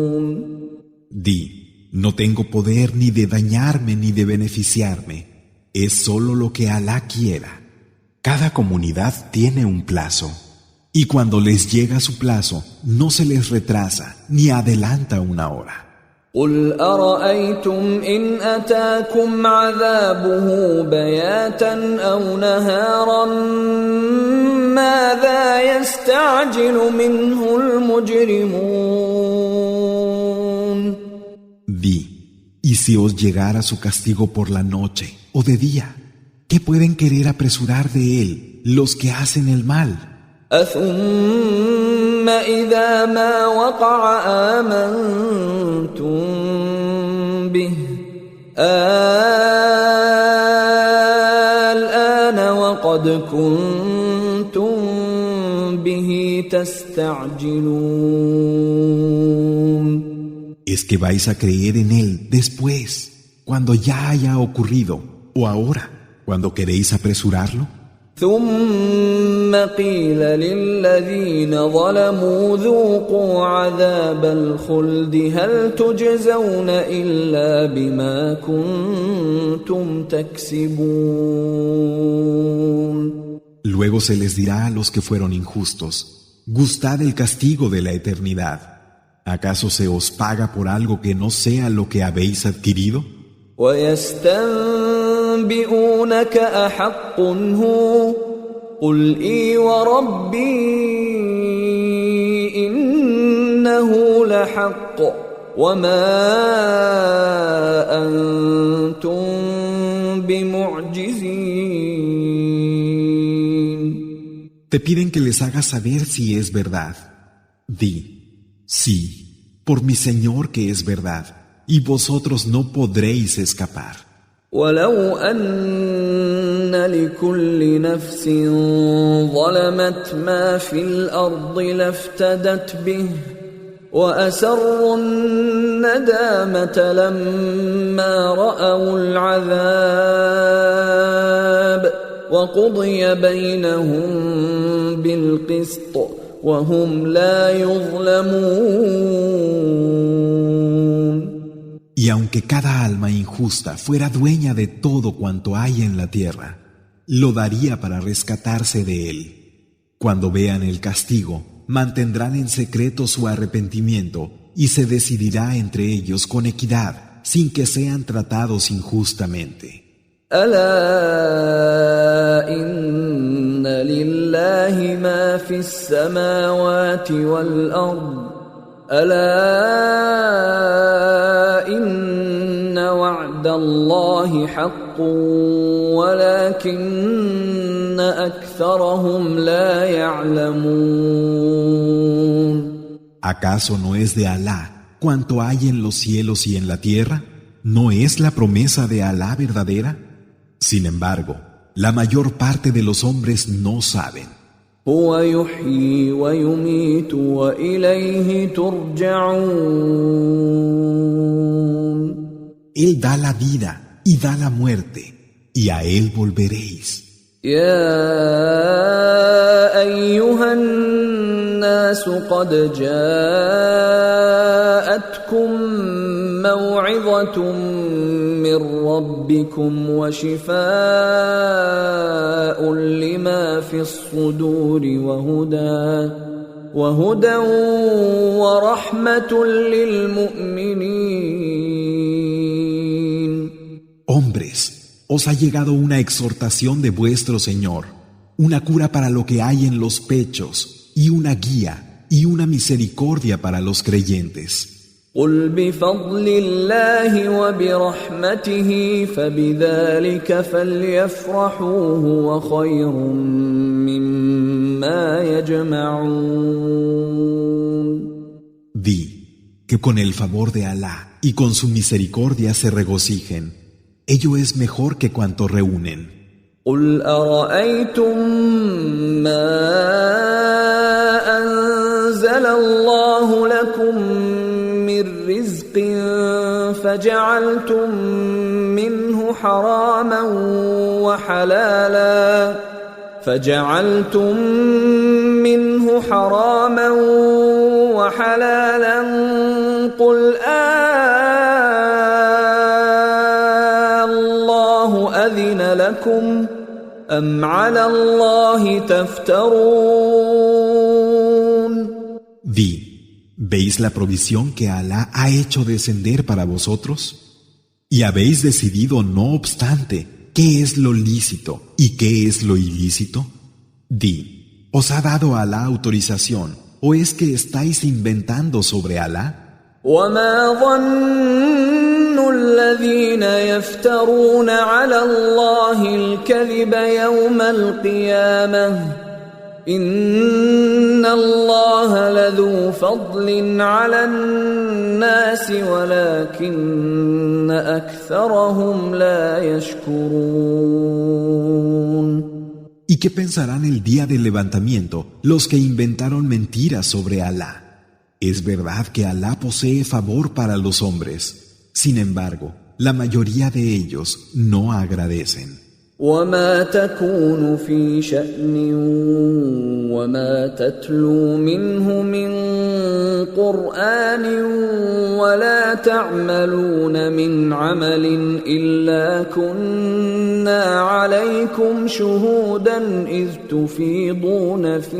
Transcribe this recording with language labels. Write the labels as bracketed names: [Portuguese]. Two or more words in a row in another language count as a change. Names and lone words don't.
[Spanish] Di: no tengo poder ni de dañarme ni de beneficiarme. Es solo lo que Alá quiera. Cada comunidad tiene un plazo. Y cuando les llega su plazo, no se les retrasa ni adelanta una hora. [Arabic] قل أرأيتم إن أتاكم عذابه بياتا أو نهارا ماذا يستعجل منه المجرمون. [Spanish] Di, y si os llegara su castigo por la noche o de día, ¿qué pueden querer apresurar de él los que hacen el mal? [Arabic] أثم إذا ما وقع آمنتم به الآن وقد كنتم به تستعجلون. [Spanish] ¿Es que vais a creer en él después, cuando ya haya ocurrido, o ahora, cuando queréis apresurarlo? [Arabic] ثم قيل للذين ظلموا ذوقوا عذاب الخلد هل تجزون إلا بما كنتم تكسبون. [Spanish] Luego se les dirá a los que fueron injustos, gustad el castigo de la eternidad. ¿Acaso se os paga por algo que no sea lo que habéis adquirido? [Arabic] ويستنبئونك أحق هو قل إي وربي إنه لحق وما أنتم بمعجزين. [Spanish] Te piden que les hagas saber si es verdad. Di, sí, por mi Señor que es verdad, y vosotros no podréis escapar. [Arabic] ولو أن لكل نفس ظلمت ما في الأرض لافتدت به وأسروا الندامة لما رأوا العذاب وقضي بينهم بالقسط وهم لا يظلمون. [Spanish] Y aunque cada alma injusta fuera dueña de todo cuanto hay en la tierra, lo daría para rescatarse de él. Cuando vean el castigo, mantendrán en secreto su arrepentimiento y se decidirá entre ellos con equidad, sin que sean tratados injustamente. [Arabic] ألا إن لله ما في السماوات والأرض ألا إن وعد الله حق ولكن أكثرهم لا يعلمون. [Spanish] ¿Acaso no es de Alá cuanto hay en los cielos y en la tierra? ¿No es la promesa de Alá verdadera? Sin embargo, la mayor parte de los hombres no saben. [Arabic] هو يحيي ويميت وإليه ترجعون. [Spanish] Él da la vida y da la muerte, y a Él volveréis. [Arabic] يا أيها الناس قد جاءتكم موعظة من ربكم وشفاء لما في الصدور وهدى ورحمة للمؤمنين. [Spanish] Hombres, os ha llegado una exhortación de vuestro Señor, una cura para lo que hay en los pechos, y una guía y una misericordia para los creyentes. [Arabic] قل بفضل الله وبرحمته فبذلك فليفرحوا هو خير مما يجمعون. [Spanish] Di que con el favor de Alá y con su misericordia se regocijen. Ello es mejor que cuanto reúnen. [Arabic] قل أرأيتم ما أنزل الله لكم من رزق فجعلتم منه حراما فجعلتم منه حراما وحلالا قل الله أذن لكم أم على الله تفترون. [Spanish] Di, ¿veis la provisión que Alá ha hecho descender para vosotros? Y habéis decidido, no obstante, ¿qué es lo lícito y qué es lo ilícito? Di, ¿os ha dado Alá autorización o es que estáis inventando sobre Alá? [Arabic] وما ظن الذين يفترون على الله الكذب يوم القيامة إن الله لذو فضل على الناس ولكن أكثرهم لا يشكرون. [Spanish] ¿Y qué pensarán el día del levantamiento los que inventaron mentiras sobre Alá? Es verdad que Alá posee favor para los hombres. Sin embargo, la mayoría de ellos no agradecen. [Arabic] وما تكون في شأن وما تتلو منه من قرآن ولا تعملون من عمل إلا كنا عليكم شهودا إذ تفيضون